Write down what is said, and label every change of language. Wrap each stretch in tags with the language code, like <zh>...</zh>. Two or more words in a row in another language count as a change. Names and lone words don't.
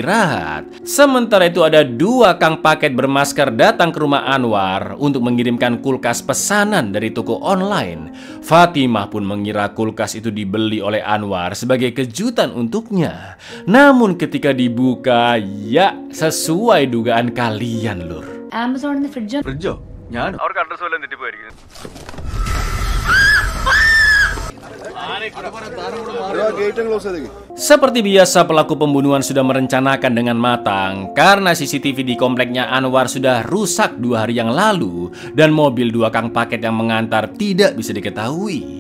<id>Sementara itu ada 2 kang paket bermasker Laskar datang ke rumah Anwar untuk mengirimkan kulkas pesanan dari toko online. Fatimah pun mengira kulkas itu dibeli oleh Anwar sebagai kejutan untuknya. Namun ketika dibuka, ya sesuai dugaan kalian, Lur.</id> <ml>ആമസോണിന്ന് ഫ്രിഡ്ജോ? ഞാൻ അവർക്ക് അഡ്രസ് വല്ലതും തെറ്റിപ്പോയിരിക്കും.</ml> <id>Seperti biasa, pelaku pembunuhan sudah merencanakan dengan matang karena CCTV di kompleknya Anwar sudah rusak 2 hari yang lalu dan mobil 2 kang paket yang mengantar tidak bisa diketahui.</id>